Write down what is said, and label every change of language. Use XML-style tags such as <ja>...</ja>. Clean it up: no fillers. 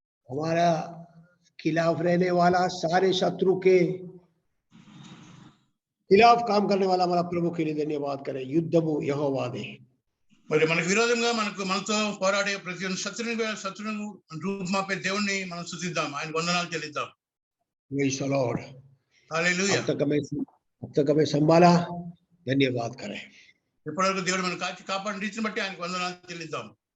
<hi>हमारा खिलाफ रहने वाला सारे शत्रु के खिलाफ काम करने वाला हमारा प्रभु के लिए धन्यवाद करें।</hi> <te>युद्धमु यहोवा दे। మరి మనకు విరోధంగా మనతో పోరాడే ప్రతి శత్రుని రూపుమాపే దేవుణ్ణి మనం స్తుతిద్దాం, ఆయన వందనాలు చెల్లిద్దాం.</te> <en>Praise the Lord।</en> <te>హల్లెలూయా.</te> <hi>अब तक हमें संभाला, धन्यवाद करें।</hi> <te>ఇప్పటివరకు దేవుడు మనం కాపాడిన రీతిని బట్టి ఆయనకు వందనాలు చెల్లిద్దాం.</te>